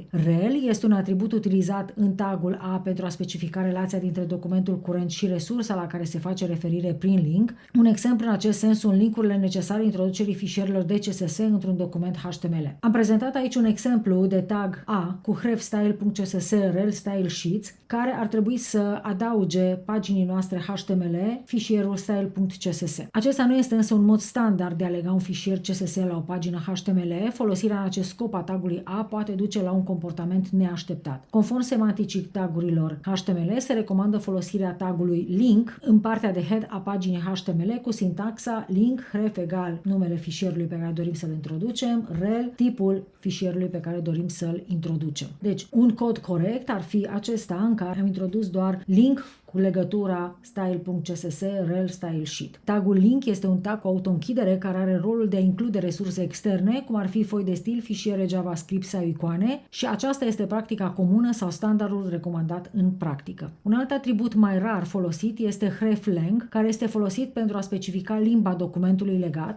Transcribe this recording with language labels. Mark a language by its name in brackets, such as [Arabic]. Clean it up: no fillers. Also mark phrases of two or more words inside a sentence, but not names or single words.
[Romanian] Rel este un atribut utilizat în tagul A pentru a specifica relația dintre documentul curent și resursa la care se face referire prin link. Un exemplu în acest sens sunt linkurile necesare introducerii fișierelor de CSS într-un document HTML. Am prezentat aici un exemplu de tag A cu href style.css rel [English] style sheets [Romanian] care ar trebui să adauge paginii noastre HTML fișierul style.css. Acesta nu este însă un mod standard de a lega un fișier CSS la o pagină HTML. Folosirea în acest scop a tagului A poate duce la un comportament neașteptat. Conform semanticii tagurilor HTML, se recomandă folosirea tagului link în partea de head a paginii HTML cu sintaxa link href egal numele fișierului pe care dorim să-l introducem, rel tipul fișierului pe care dorim să-l introducem. Deci, un cod corect ar fi acesta în care am introdus doar link cu legătura style.css rel [English] style sheet. [Romanian] Tagul link este un tag cu autoînchidere care are rolul de a include resurse externe, cum ar fi foi de stil, fișiere JavaScript sau icoane, și aceasta este practica comună sau standardul recomandat în practică. Un alt atribut mai rar folosit este hreflang, care este folosit pentru a specifica limba documentului legat.